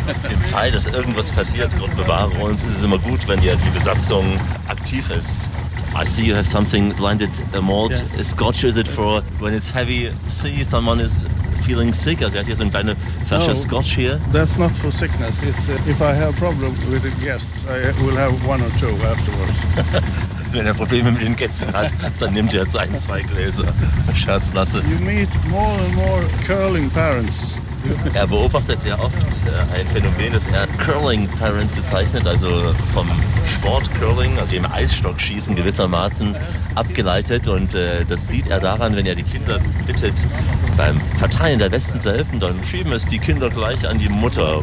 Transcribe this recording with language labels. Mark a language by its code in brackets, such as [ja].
[de] Im Fall, dass irgendwas passiert, Gott bewahre uns, ist es immer gut, wenn ja die Besatzung aktiv ist. [en] I see you have something blinded a malt. Yeah. Scotch is it for when it's heavy sea, someone is feeling sick? Also, you have some kind of flash of scotch here? That's not for sickness. It's if I have a problem with the guests, I will have one or two afterwards. [de] Wenn er Probleme mit den Gästen hat, dann nimmt er jetzt ein, zwei Gläser. Scherz, Lasse. [en] You meet more and more curling parents. [de] Er beobachtet sehr oft ein Phänomen, das er Curling Parents bezeichnet, also vom Sport Curling, also dem Eisstockschießen gewissermaßen abgeleitet. Und das sieht er daran, wenn er die Kinder bittet, beim Verteilen der Westen zu helfen, dann schieben es die Kinder gleich an die Mutter.